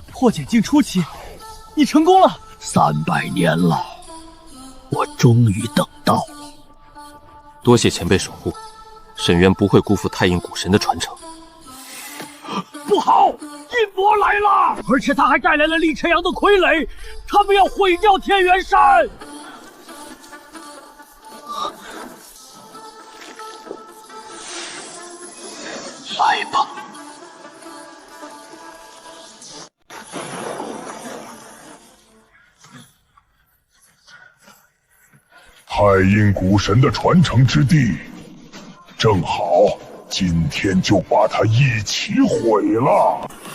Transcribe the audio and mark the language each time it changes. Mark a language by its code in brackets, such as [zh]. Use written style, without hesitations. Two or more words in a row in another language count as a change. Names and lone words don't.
[zh] 破繭境初期，你成功了！300年了，我終於等到了。多謝前輩守護，沈淵不會辜負太印古神的傳承。不好，印魔來了，而且他還帶來了厲晨陽的傀儡，他們要毀掉天元山。來吧。太印古神的傳承之地，正好今天就把它一起毀了。